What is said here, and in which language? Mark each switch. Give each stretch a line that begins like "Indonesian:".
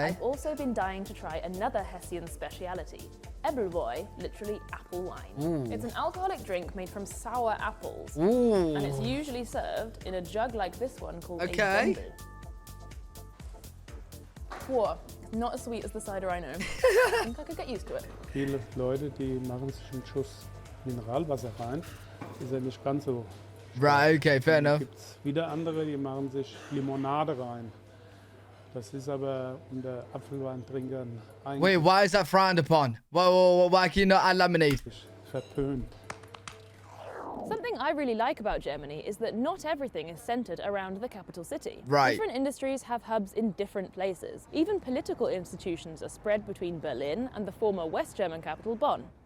English: I've also been dying to try another Hessian speciality. Ebbelwoi, literally apple wine. Ooh. It's an alcoholic drink made from sour apples. Ooh. And it's usually served in a jug like this one called Okay. a Wendel. Whoa, not as sweet as the cider I know. I think I could get used to it.
German: Viele Leute, die machen sich einen Schuss Mineralwasser rein. Ist ja nicht ganz so.
English: Right, okay, fair
German: Dann
English: enough.
German: gibt's wieder andere, die machen sich Limonade rein. Das ist aber unter Apfelweintrinkern
English: Wait,
German: eigentlich
English: why is that frowned upon? Why can you not add lemonade?
German: verpönt.
English: Something I really like about Germany is that not everything is centered around the capital city. Right. Different industries have hubs in different places. Even political institutions are spread between Berlin and the former West German capital Bonn.